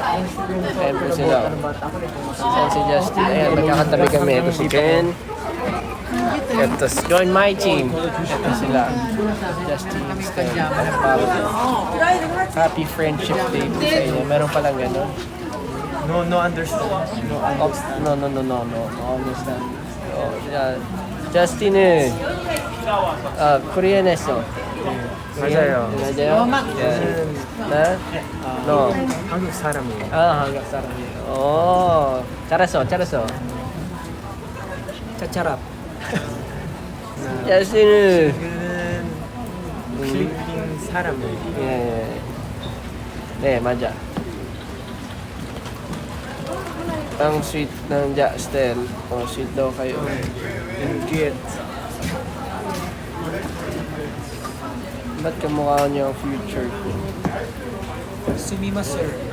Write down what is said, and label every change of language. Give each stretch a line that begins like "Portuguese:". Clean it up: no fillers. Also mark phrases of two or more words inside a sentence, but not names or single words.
Filipino: Siyempre sila. Ayan si Justin. Ayan, magkakatabi kami. Ito si Ken. Ito,
English: join my team.
Filipino: Ito sila. Justin.
English: Happy Friendship Day
Filipino: po sa inyo. Meron palang gano'n.
English: No understand. No understand. Oh, yeah.
Filipino: Justin eh. Korean에서.
Korean: 맞아요. 맞아요? 네? No. 한국 사람이에요. 한국 사람이에요. 오, 잘했어. 차차랍. Justin. 지금은 필리핀 사람이에요. 예. 네, 맞아.
Filipino: Ang sweet ng Justin. Oh, sweet daw kayo. Ingrid. Ba't kamukha niyo ang future ko?
Japanese: Sumima sir.